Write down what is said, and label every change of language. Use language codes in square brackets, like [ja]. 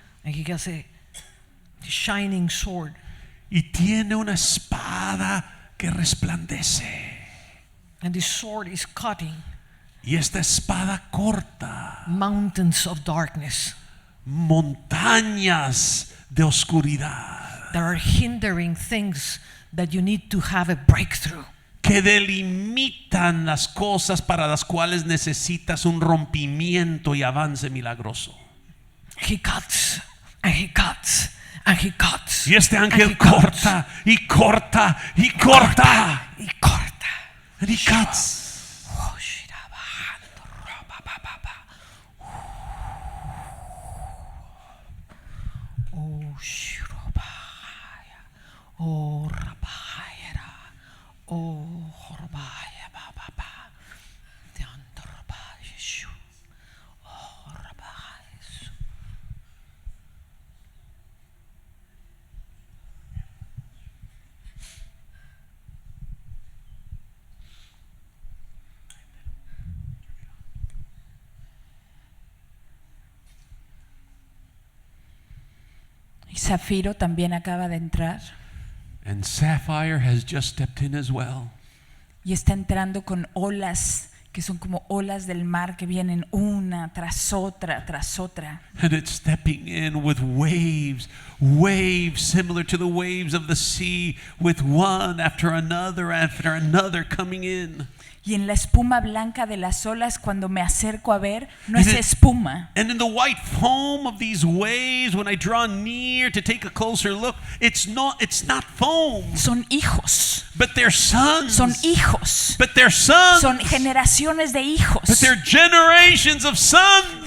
[en] and he has a shining sword, [es] y tiene una espada que resplandece. [en] and this sword is cutting [es] Y esta espada corta [en] mountains of darkness [es] montañas de oscuridad [en] that are hindering things that you need to have a breakthrough. [es] que delimitan las cosas para las cuales necesitas un rompimiento y avance milagroso. [en] He cuts and he cuts and he cuts. [es] Y este [en] and [es] ángel [en] he cuts, [es] corta y corta y corta. y corta. [en] And he cuts. Oh, shirobaya. Oh, rabaya. Oh, horbaya baba. Tiandorabaya shu. Oh, rabaya. [es] Y Zafiro también acaba de entrar [en] And Sapphire has just stepped in as well. [es] y está entrando con olas que son como olas del mar que vienen una tras otra tras otra. [en] And it's stepping in with waves, waves similar to the waves of the sea, with one after another coming in. [es] Y en la espuma blanca de las olas, cuando me acerco a ver, no [en] And [es] es [en] it- [es] espuma, [en] And in the white foam of these waves, when I draw near to take a closer look, it's not foam, [es] son hijos, [en] but they're sons. [es] son hijos, [en] But they're sons. [es] son generaciones de [en] But [es] hijos, [en] they're generations of sons.